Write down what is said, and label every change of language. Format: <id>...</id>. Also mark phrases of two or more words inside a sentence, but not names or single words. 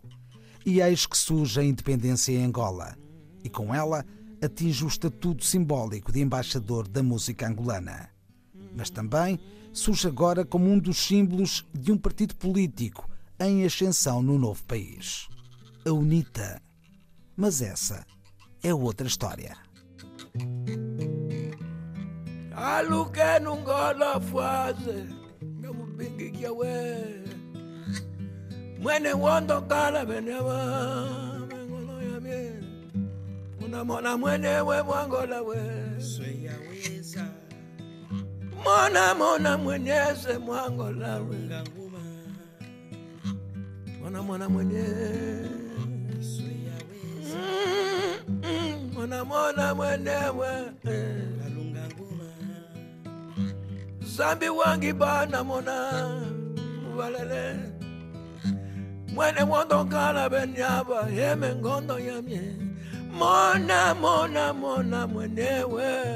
<pt>E eis que surge a independência em Angola, e com ela atinge o estatuto simbólico de embaixador da música angolana. Mas também surge agora como um dos símbolos de um partido político em ascensão no novo país. A UNITA. Mas essa é outra história.</pt> <kmb>Aluke nungola fuaze ngamubingi kiawe mwene wondo kala benewa mengolo yamye unamona mwenewe mwangola we mona mwenyeze mwangola we mona mwenye mona mwenewe zambi wangi bana mona mubalele mwene wondo kala benyaba yeme ngondo yamye mona mwenewe</kmb>